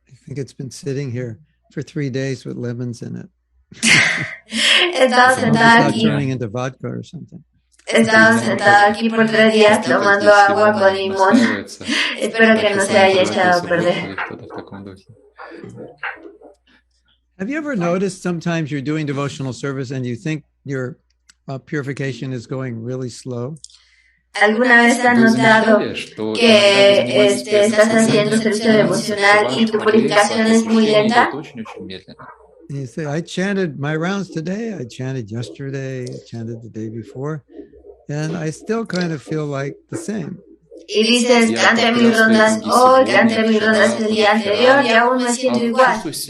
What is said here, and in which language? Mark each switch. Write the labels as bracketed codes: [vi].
[en] think it's been sitting here for 3 days with lemons in it. [es] He estado sentada [en] Not [es] aquí. [en] turning into vodka or something. [es] He estado sentada aquí por 3 días tomando agua con limón. Espero que no se haya echado a perder. [en] Have you ever noticed sometimes you're doing devotional service and you think your purification is going really slow? [es] ¿Alguna vez has notado que estás haciendo servicio devocional y tu purificación es muy lenta? [en] And you say, I chanted my rounds today, I chanted yesterday, I chanted the day before, and I still kind of feel like the same. [es] Y dices, canté mis rondas hoy, canté mis rondas el día anterior y aún me siento igual.